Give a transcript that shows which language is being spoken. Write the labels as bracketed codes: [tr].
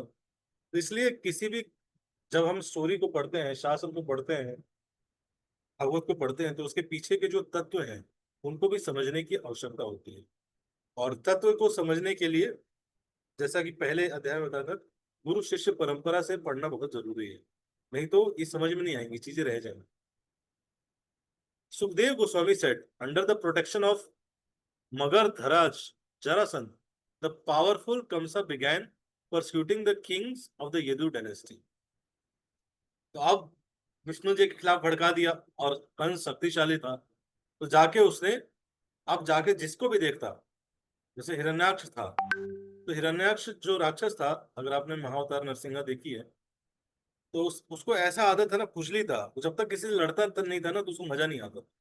[hi] तो इसलिए किसी भी, जब हम स्टोरी को पढ़ते हैं, शास्त्र को पढ़ते हैं, भागवत को पढ़ते हैं, तो उसके पीछे के जो तत्व हैं उनको भी समझने की आवश्यकता होती है। और तत्व को समझने के लिए, जैसा कि पहले अध्याय में बताया था, गुरु शिष्य परंपरा से पढ़ना बहुत जरूरी है। नहीं तो ये समझ में नहीं आएंगी, चीजें रह जाएंगी। [en] Sukhdev Goswami said, under the protection of Magadharaj Jarasandh, the powerful Kamsa began persecuting the kings of the Yadu dynasty. [hi] तो अब विष्णु जी के खिलाफ भड़का दिया, और कंस शक्तिशाली था, तो जाके उसने, अब जाके जिसको भी देखता, जैसे हिरण्याक्ष था, तो हिरण्याक्ष जो राक्षस था, अगर आपने महाअवतार नरसिंहा देखी है, तो उसको ऐसा आदत है ना, खुजली था, वो जब तक किसी से लड़ता तक नहीं था ना, तो उसको मजा नहीं आता।